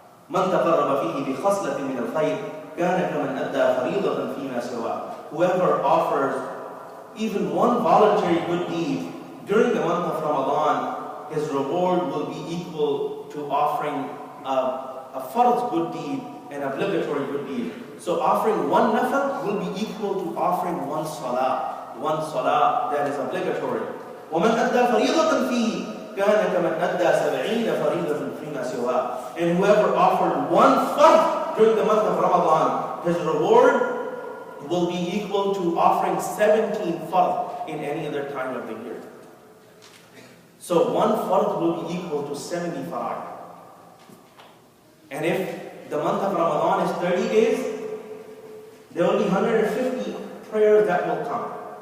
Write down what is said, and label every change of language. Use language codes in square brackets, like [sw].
[ar] من تقرب فيه بخصلة من الخير كان كمن أدى فريضة فيما سواه. [en] Whoever offers even one voluntary good deed during the month of Ramadan, his reward will be equal to offering a farz good deed, an obligatory good deed. So offering one nafil will be equal to offering one salah that is obligatory. [ar] ومن أدى فريضة فيه كان كمن أدى 70 فريضة فيما سواه. [en] And whoever offered one fard during the month of Ramadan, his reward will be equal to offering 17 fard in any other time of the year. So one fard will be equal to 70 fara'id. And if the month of Ramadan is 30 days, there will be 150 prayers that will come.